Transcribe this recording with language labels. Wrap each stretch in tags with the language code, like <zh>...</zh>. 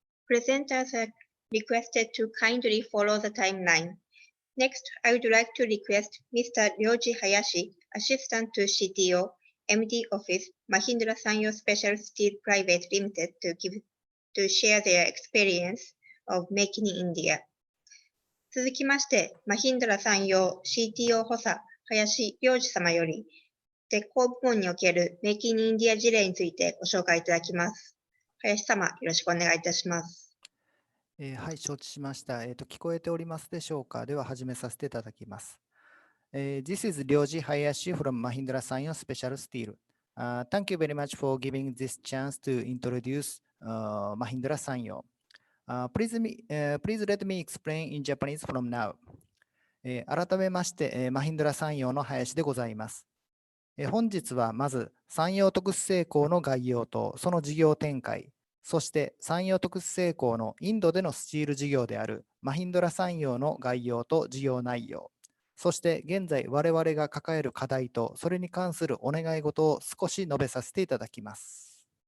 <en>Presenters are requested to kindly follow the timeline. Next, I would like to request Mr. Ryoji Hayashi, Assistant to CTO, MD Office, Mahindra Sanyo Special Steel Private Limited to share their experience of making in India.</en> <ja>続きまして、マヒンドラ産業 CTO 補佐、林良二様より、鉄鋼部門におけるメイキングインディア事例についてご紹介いただきます。林様、よろしくお願いいたします。はい、承知しました。聞こえておりますでしょうか。では始めさせていただきます。</ja> <en>This is Ryoji Hayashi from Mahindra Sanyo Special Steel. Thank you very much for giving this chance to introduce Mahindra Sanyo. Please let me explain in Japanese from now.</en> <ja>改めまして、マヒンドラ産業の林でございます。本日はまず産業特殊製鋼の概要とその事業展開、そして産業特殊製鋼のインドでのスチール事業であるマヒンドラ産業の概要と事業内容、そして現在我々が抱える課題とそれに関するお願い事を少し述べさせていただきます。</ja>